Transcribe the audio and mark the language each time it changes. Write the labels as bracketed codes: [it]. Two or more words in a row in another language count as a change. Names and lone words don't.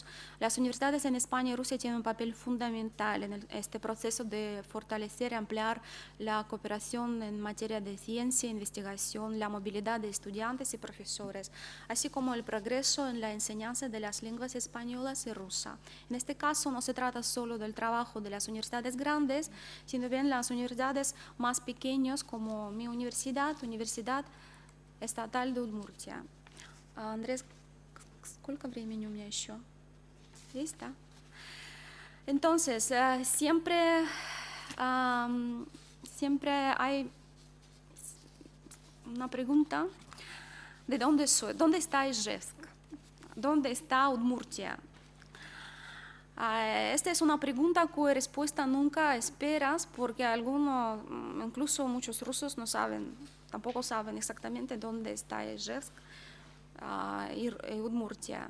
[es] Las universidades en España y Rusia tienen un papel fundamental en este proceso de fortalecer y ampliar la cooperación en materia de ciencia, investigación, la movilidad de estudiantes y profesores, así como el progreso en la enseñanza de las lenguas españolas y rusa. En este caso no se trata solo del trabajo de las universidades grandes, sino bien las universidades más pequeñas como mi universidad, Universidad Estatal de Удмуртия. [ru] Andrés, ¿cuánto времени у меня еще? Есть, да? [es] Entonces, siempre hay una pregunta de dónde soy, dónde está Ijevsk, dónde está Udmurtia. Esta es una pregunta cuya respuesta nunca esperas porque algunos, incluso muchos rusos no saben, tampoco saben exactamente dónde está Ijevsk y Udmurtia.